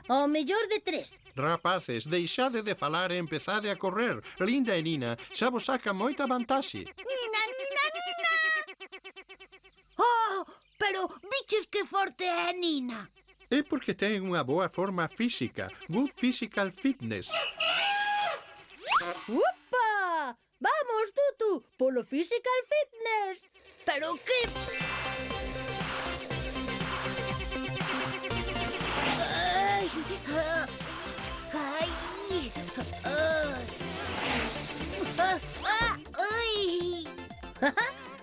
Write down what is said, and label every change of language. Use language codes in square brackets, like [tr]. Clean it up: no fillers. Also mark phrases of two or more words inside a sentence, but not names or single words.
[gl] Ao mellor de 3. Rapaces, deixade de falar e empezade a correr. Linda e Nina, xa vos saca moita vantaxe. Nina, Nina, Nina. Oh, pero biches que forte é Nina. É porque ten unha boa forma física. [en] Good physical fitness. [gl] Upa! Vamos, Tutu, polo [en] physical fitness. [gl] Pero que... Ai, ai, ai.